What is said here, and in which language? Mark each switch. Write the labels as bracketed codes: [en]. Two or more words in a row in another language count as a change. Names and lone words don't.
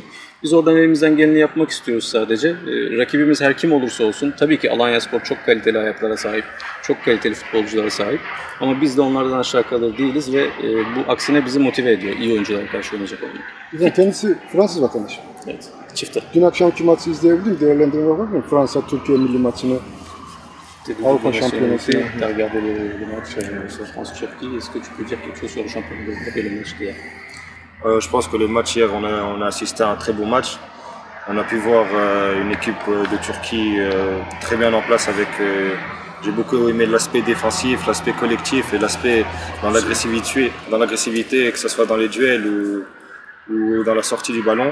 [tr] Biz oradan elimizden geleni yapmak istiyoruz sadece. Rakibimiz her kim olursa olsun, tabii ki Alanyaspor çok kaliteli ayaklara sahip, çok kaliteli futbolculara sahip. Ama biz de onlardan aşağı kalır değiliz ve bu aksine bizi motive ediyor iyi oyunculara karşı oynayacak olmak. Kendisi Fransız vatandaşı. Evet, çifte. Dün akşamki maçı izleyebildim, değerlendirme var mı? Fransa-Türkiye milli maçını, Avrupa Şampiyonası. [fr] Tu as regardé le match sur France-Turquie, est-ce que tu peux dire quelque chose sur le championnat d'Europe et le match d'hier? Je pense que le match hier, on a assisté à un très beau match. On a pu voir une équipe de Turquie très bien en place avec... J'ai beaucoup aimé l'aspect défensif, l'aspect collectif et l'aspect dans l'agressivité, que ce soit dans les duels ou dans la sortie du ballon.